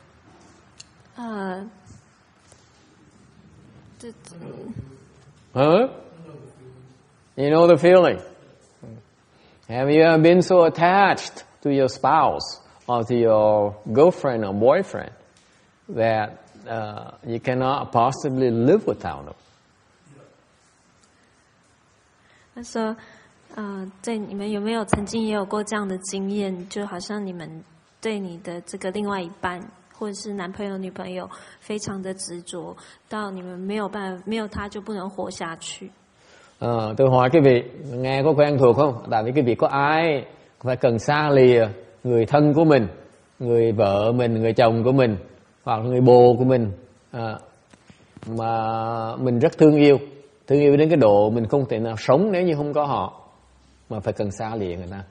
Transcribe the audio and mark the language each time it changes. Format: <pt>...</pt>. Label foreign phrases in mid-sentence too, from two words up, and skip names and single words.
<en>Huh? You know the feeling. Have you ever been so attached to your spouse or to your girlfriend or boyfriend that you cannot possibly live without them?</en> <zh>他说在你们有没有曾经也有过这样的经验，就好像你们对你的这个另外一半或者是男朋友女朋友非常的执着，到你们没有他就不能活下去.</zh> <vi>Tôi hỏi cái vị, nghe có quen thuộc không? Tại vì cái vị có ai phải cần xa lìa người thân của mình, người vợ mình, người chồng của mình, hoặc người bồ của mình, mà mình rất thương yêu đến cái độ mình không thể nào sống nếu như không có họ, mà phải cần xa lìa người ta.</vi>